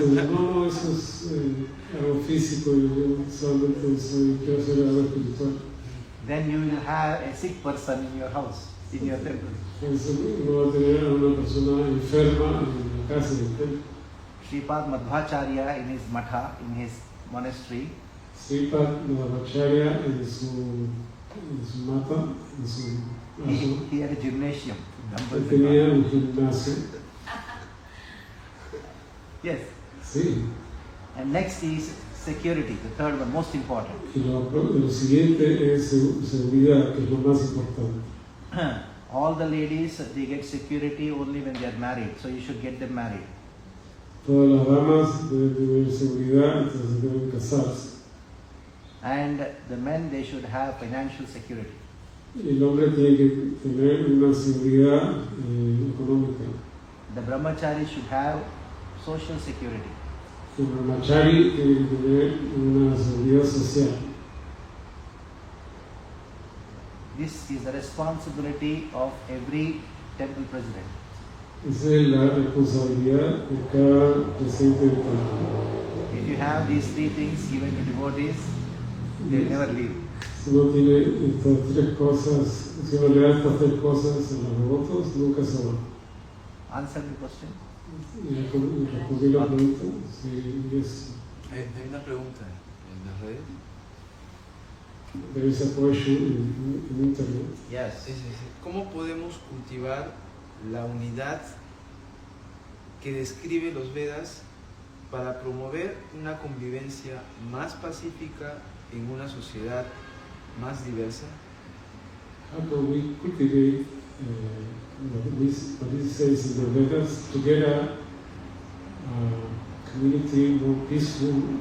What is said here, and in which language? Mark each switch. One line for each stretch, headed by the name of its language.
Spanish: No, eso es algo físico, yo solamente quiero hacer algo espiritual.
English: Then you will have a sick person in your house, in your temple.
Spanish: Entonces uno va a tener a una persona enferma en la casa del templo.
English: Sripad Madhvacharya in his matha, in his monastery,
Spanish: Sripad Madhvacharya en su mata, en su
English: he had a gymnasium.
Spanish: él tenía un gimnasio.
English: Yes.
Spanish: Sí.
English: And next is security, the third one, most important.
Spanish: Y lo siguiente es seguridad, que es lo más importante.
English: All the ladies, they get security only when they are married, so you should get them married.
Spanish: Todas las damas deben tener seguridad, entonces deben casarse.
English: And the men, they should have financial security.
Spanish: Y el hombre tiene que tener una seguridad económica.
English: The brahmachari should have social security.
Spanish: El brahmachari tiene que tener una seguridad social.
English: This is the responsibility of every temple president.
Spanish: Esa es la responsabilidad de cada presidente del templo.
English: If you have these three things given to devotees, they will never leave.
Spanish: Si uno tiene estas tres cosas, si uno le da estas tres cosas a los devotos, nunca se van.
English: Answer the question.
Spanish: Respondí la pregunta. Sí, Hay una pregunta en las redes.
English: there is a question in internet. Yes.
Spanish: ¿Cómo podemos cultivar la unidad que describe los Vedas para promover una convivencia más pacífica en una sociedad más diversa?
English: How can we cultivate what it says in the Vedas to get a community more peaceful?